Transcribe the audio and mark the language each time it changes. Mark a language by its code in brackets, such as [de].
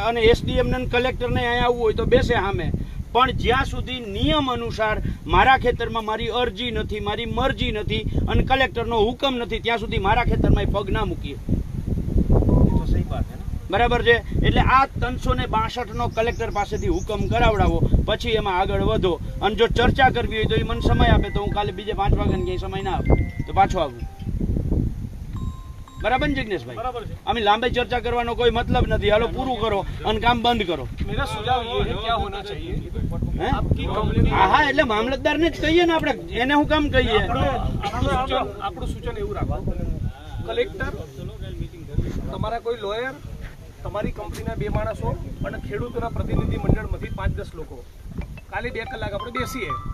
[gu] અને એસડીએમ ને કલેક્ટરને અહીંયા આવવું હોય તો બેસે સામે. પણ જ્યાં સુધી નિયમ અનુસાર મારા ખેતરમાં મારી અરજી નથી, મારી મરજી નથી અને કલેક્ટરનો હુકમ નથી, ત્યાં સુધી મારા ખેતરમાં પગ ના મૂકીએ. બરાબર છે. એટલે આ 362 કલેક્ટર પાસેથી હુકમ કરાવડાવો, પછી એમાં આગળ વધો. અને જો ચર્ચા કરવી હોય તો એ મને સમય આપે તો હું કાલે બીજે 5 વાગ્યાને ક્યાંય સમય ના આપે તો પાછો આવું. [hi] बराबर जिग्नेशभाई, हमें लंबी चर्चा करने कोई मतलब नहीं. हालो पूरू करो और काम बंद करो. मेरा सुझाव ये है, क्या होना चाहिए आपकी [gu] हाँ એટલે મામલતદાર ને જ કહીએ ને આપણે, એને હું કામ કહીએ. આપણું સૂચન એવું રાખો, કલેક્ટર, તમારા કોઈ લોયર, તમારી કંપનીના 2 માણસો અને ખેડૂતોના પ્રતિનિધિ મંડળમાંથી 5-10 લોકો કાલે 2 કલાક આપણે બેસીએ.